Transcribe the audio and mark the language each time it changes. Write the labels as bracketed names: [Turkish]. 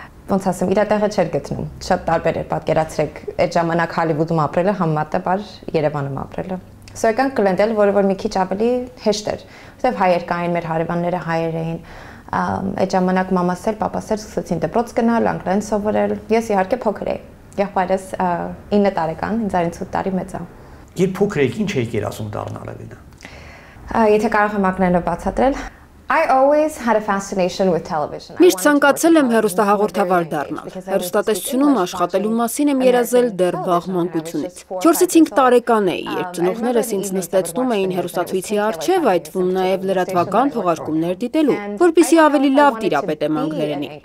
[Armenian] ոնց ասեմ, իր տեղը չէր գտնում։ Շատ տարբեր էր, պատկերացրեք, այդ ժամանակ Հոլիվուդում ապրելը համեմատաբար Երևանում ապրելը։ Սա եկանք Գլենդել, որը որ մի քիչ ավելի հեշտ էր, որտեղ հայեր կային, մեր հարևանները հայեր էին։ Այդ ժամանակ մամաս էլ, պապաս էլ սկսեցին դպրոց գնալ, անգլերեն սովորել։ Ես իհարկե փոքր էի։ Եղբայրս 9 տարեկան, ինձ 8 տարի մեծ է։ Երբ փոքր էիք, ինչ էիք երազում դառնալ Էլինա։ Եթե կարող եմ ակնարկելով բացատրել, [English] I always had a fascination with television. [Armenian] Միշտ ցանկացել եմ հեռուստահաղորդավար դառնալ։ Հեռուստատեսությունում աշխատելու մասին եմ երազել դեռ վաղ մանկությունից։ 4-5 տարեկան էի, երբ ծնողներս ինձ նստեցնում էին հեռուստացույցի առջև, այդ թվում նաև լրատվական թողարկումներ դիտելու, որպեսզի ավելի լավ տիրապետեմ անգլերենի։